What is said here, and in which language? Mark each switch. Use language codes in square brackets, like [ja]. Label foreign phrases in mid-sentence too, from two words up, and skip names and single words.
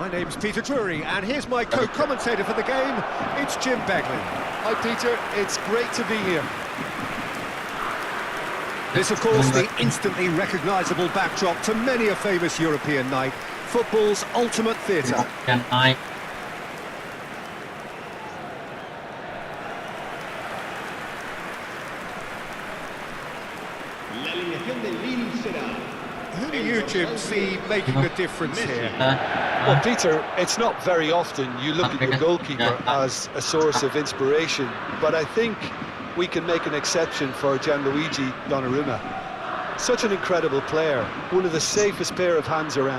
[en] My name's Peter Drury, and here's my co-commentator for the game. It's Jim Begley. Hi Peter, it's great to be here. This, of course, the instantly recognisable backdrop to many a famous European night. Football's ultimate theatre. [id] Yang naik. [es] La alineación del Lille será. [en] Who do you, Jim, see making a difference here? Well, Peter, it's not very often you look at your goalkeeper as a source of inspiration, but I think we can make an exception for Gianluigi Donnarumma. Such an incredible player, one of the safest pair of hands around.